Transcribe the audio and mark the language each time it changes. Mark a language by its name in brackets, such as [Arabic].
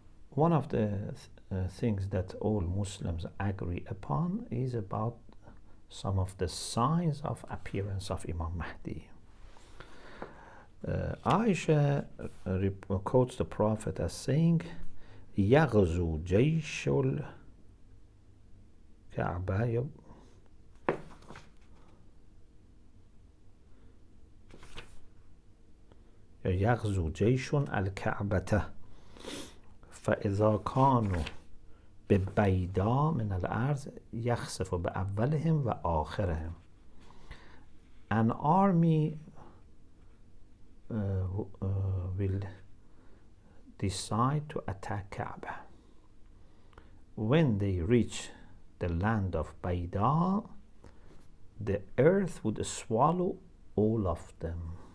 [English] one of the things that all Muslims agree upon is about some of the signs of appearance of Imam Mahdi. Aisha quotes the Prophet as saying, [Arabic] يغزو جيش الكعبة يغزو جيش الكعبة فإذا كانوا ببيداء من الأرض يخسف بأولهم وآخرهم. [English] An army will decide to attack Kaaba. When they reach the land of Bayda, the earth would swallow all of them.